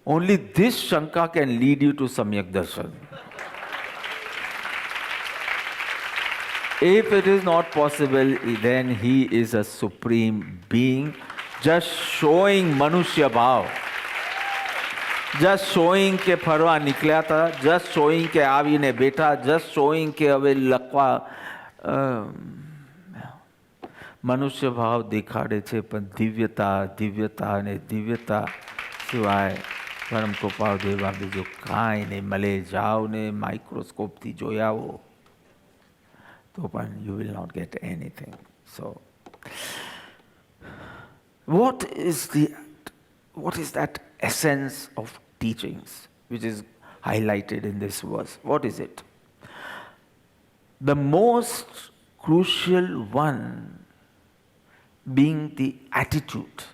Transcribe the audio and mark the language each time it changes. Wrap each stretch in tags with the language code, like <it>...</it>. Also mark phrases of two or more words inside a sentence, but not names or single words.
<en>Only this Shanka can lead you to Samyak Darshan. If it is not possible, then he is a supreme being, just showing Manushya Bhav. Just showing</en> <gu>કે ફરવા નીકળ્યા હતા,</gu> <en>just showing</en> <gu>કે આવીને બેઠા,</gu> <en>just showing</en> <gu>કે હવે લખવા મનુષ્ય ભાવ દેખાડે છે, પણ દિવ્યતા દિવ્યતા અને દિવ્યતા સિવાય પરમ કૃપાળ દેવા બીજું કાંઈ નહીં મળે. જાઓ ને માઇક્રોસ્કોપથી જોઈ આવો તો પણ</gu> <en>you will not get anything. So what is that essence of teachings which is highlighted in this verse? What is it? The most crucial one being the attitude.</en>